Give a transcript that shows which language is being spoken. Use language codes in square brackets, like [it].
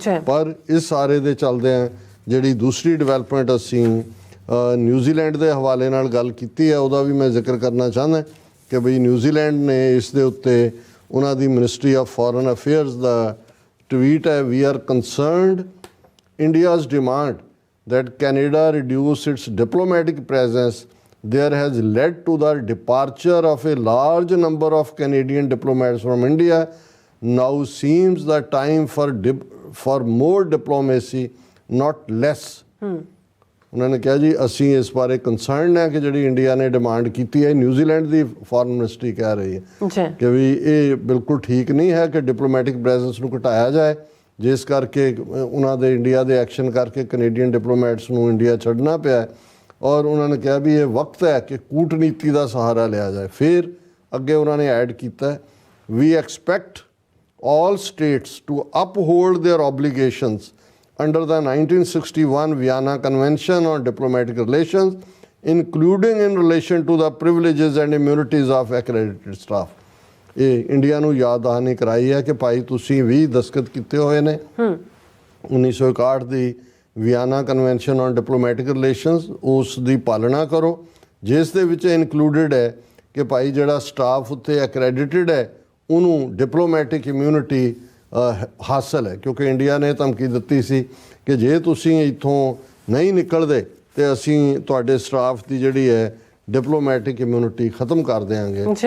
[pa] ਪਰ ਇਸ ਸਾਰੇ ਦੇ ਚੱਲਦਿਆਂ ਜਿਹੜੀ ਦੂਸਰੀ ਡਿਵੈਲਪਮੈਂਟ ਅਸੀਂ ਨਿਊਜ਼ੀਲੈਂਡ ਦੇ ਹਵਾਲੇ ਨਾਲ ਗੱਲ ਕੀਤੀ ਹੈ ਉਹਦਾ ਵੀ ਮੈਂ ਜ਼ਿਕਰ ਕਰਨਾ ਚਾਹੁੰਦਾ ਕਿ ਬਈ ਨਿਊਜ਼ੀਲੈਂਡ ਨੇ ਇਸ ਦੇ ਉੱਤੇ ਉਹਨਾਂ ਦੀ ministry of foreign affairs ਦਾ tweet ਹੈ, [en] We are concerned India's demand that Canada reduce its diplomatic presence there has led to the departure of a large number of Canadian diplomats from India. Now seems the time for more diplomacy, not less. [pa] ਉਹਨਾਂ ਨੇ ਕਿਹਾ ਜੀ ਅਸੀਂ ਇਸ ਬਾਰੇ concern ਹੈ ਕਿ ਜਿਹੜੀ ਇੰਡੀਆ ਨੇ ਡਿਮਾਂਡ ਕੀਤੀ ਹੈ, ਨਿਊਜ਼ੀਲੈਂਡ ਦੀ ਫੋਰਨ ਮਿਨਿਸਟਰੀ ਕਹਿ ਰਹੀ ਹੈ ਕਿ ਵੀ ਇਹ ਬਿਲਕੁਲ ਠੀਕ ਨਹੀਂ ਹੈ ਕਿ ਡਿਪਲੋਮੈਟਿਕ ਪ੍ਰੈਜ਼ੈਂਸ ਨੂੰ ਘਟਾਇਆ ਜਾਏ, ਜਿਸ ਕਰਕੇ ਉਹਨਾਂ ਦੇ ਇੰਡੀਆ ਦੇ ਐਕਸ਼ਨ ਕਰਕੇ ਕੈਨੇਡੀਅਨ ਡਿਪਲੋਮੈਟਸ ਨੂੰ ਇੰਡੀਆ ਛੱਡਣਾ ਪਿਆ। ਔਰ ਉਹਨਾਂ ਨੇ ਕਿਹਾ ਵੀ ਇਹ ਵਕਤ ਹੈ ਕਿ ਕੂਟਨੀਤੀ ਦਾ ਸਹਾਰਾ ਲਿਆ ਜਾਏ। ਫਿਰ ਅੱਗੇ ਉਹਨਾਂ ਨੇ ਐਡ ਕੀਤਾ, [en] We expect all states to uphold their obligations under the 1961 Vienna Convention on Diplomatic Relations including in relation to the privileges and immunities of accredited staff। [pa] ਇਹ ਇੰਡੀਆ ਨੂੰ ਯਾਦ ਦਹਾਨੀ ਕਰਾਈ ਹੈ ਕਿ ਭਾਈ ਤੁਸੀਂ ਵੀ ਦਸਤਖਤ ਕੀਤੇ ਹੋਏ ਨੇ 1961 ਦੀ Vienna convention on diplomatic relations, ਉਸ ਦੀ ਪਾਲਣਾ ਕਰੋ, ਜਿਸ ਦੇ ਵਿੱਚ ਇਨਕਲੂਡਡ ਹੈ ਕਿ ਭਾਈ ਜਿਹੜਾ ਸਟਾਫ ਉੱਤੇ ਐਕਰੈਡਿਟਡ ਹੈ ਉਹਨੂੰ ਡਿਪਲੋਮੈਟਿਕ ਇਮਿਊਨਿਟੀ ਹਾਸਲ ਹੈ, ਕਿਉਂਕਿ ਇੰਡੀਆ ਨੇ ਧਮਕੀ ਦਿੱਤੀ ਸੀ ਕਿ ਜੇ ਤੁਸੀਂ ਇੱਥੋਂ ਨਹੀਂ ਨਿਕਲਦੇ ਤੇ ਅਸੀਂ ਤੁਹਾਡੇ ਸਟਾਫ ਦੀ ਜਿਹੜੀ ਹੈ ਡਿਪਲੋਮੈਟਿਕ ਇਮਿਊਨਿਟੀ ਖਤਮ ਕਰ ਦਿਆਂਗੇ।